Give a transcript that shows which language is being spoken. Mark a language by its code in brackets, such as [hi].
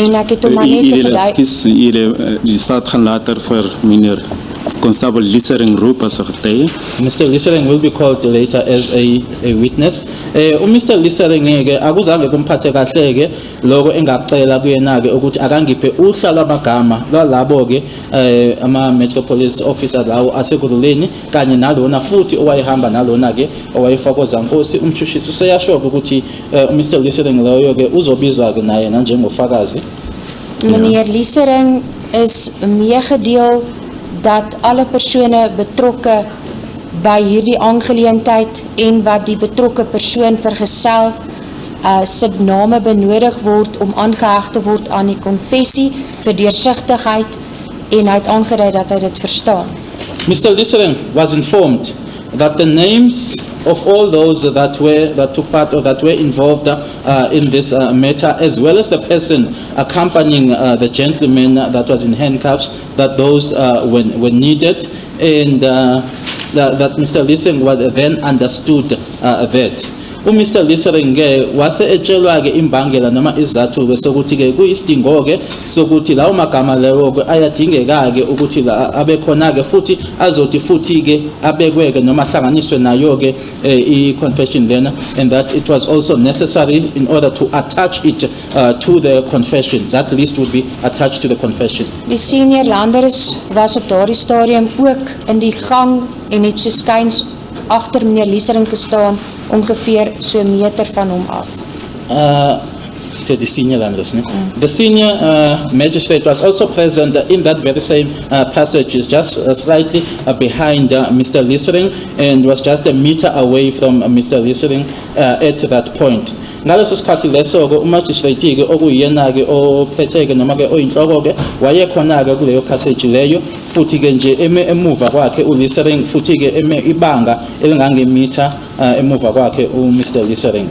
[af] En ek het hom maar net verduidelik. Die staat gaan later vir meneer Constable Liesering roep as 'n getuie. [en] Mr. Liesering will be called later as a witness. [zu] Mr. Liesering akuzange kumphathe kahle ke lokho engacela kuyena ke ukuthi akangiphe uhla lwamagama lwalabo ke ama Metropolice officers lawo asekuruleni kanye nalona futhi owayehamba nalona ke owayefaka uZankosi. Umshushisi useyasho ukuthi Mr. Liesering loyo ke uzobizwa ke naye njengofakazi. [af] Meneer Liesering is meegedeel dat alle persone betrokke by hierdie aangeleentheid en wat die betrokke persoon vergesel se name benodig word om aangeheg te word aan die konfessie vir deursigtigheid en hy het aangedui dat hy dit verstaan. [en] Mr. Liesering was informed that the names of all those that took part or that were involved in this matter, as well as the person accompanying the gentleman that was in handcuffs, that those were needed, and that Mr. Liesering was then understood that. [zu] Mr. Liesering wase etshelwa ke imbangela noma izathu ke sokuthi ke kuyisidingo ke sokuthi lawo magama lawo ke ayadingeka ke ukuthi la abe khona ke futhi azothi futhi ke abekwe ke noma hlanganiswe nayo ke i-confession lena, [en] and that it was also necessary in order to attach it to the confession. That list would be attached to the confession. [af] Die senior landers was op daardie stadium ook in die gang en het so skuins agter meneer Liesering gestaan, ongeveer so 'n meter van hom af. [en] So the senior landless, the senior magistrate was also present in that very same passage, just slightly behind Mr. Liesering, and was just a meter away from Mr. Liesering at that point. [zu] Ngaleso sikhathi leso ke umagistrate ke okuyena ke ophethe ke noma ke oyinhloko ke wayekhona ke kuleyo passage leyo, futhi ke nje emuva kwakhe uLiesering, futhi ke ibanga elingangemeter emuva kwakhe uMr. Liesering.